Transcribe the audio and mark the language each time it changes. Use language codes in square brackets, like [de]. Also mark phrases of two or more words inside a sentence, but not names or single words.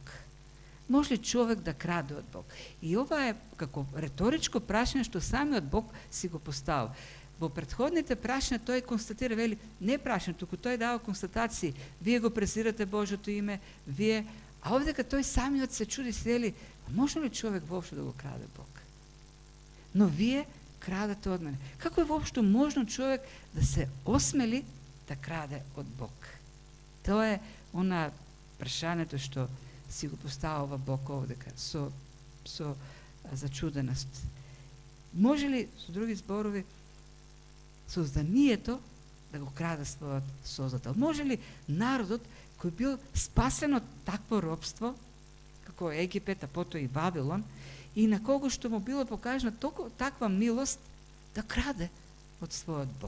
[mk] Може ли човек да краде од Бог? И ова е како реторичко прашање што самиот Бог си го поставил. Во претходните прашања тој констатира, вели, не прашање, туку тој дава констатации, вие го презирате Божјото име, вие, а овдека тој самиот се чуди, се вели, можно ли човек воопшто да го краде Бог? Но вие kradete od mene? [sr] Kako je uopšte možno čovjek da se osmeli da krade od Бог? To je ona [mk] прашањето што си го поставува Бог овдека со зачуденост. Може ли, со други зборови, созданието да го краде својот Создател? Може ли народот кој бил спасен од такво робство, како Египет, а потоа и Вавилон, и на кого што му било покажена таква милост, да краде од својот Бог?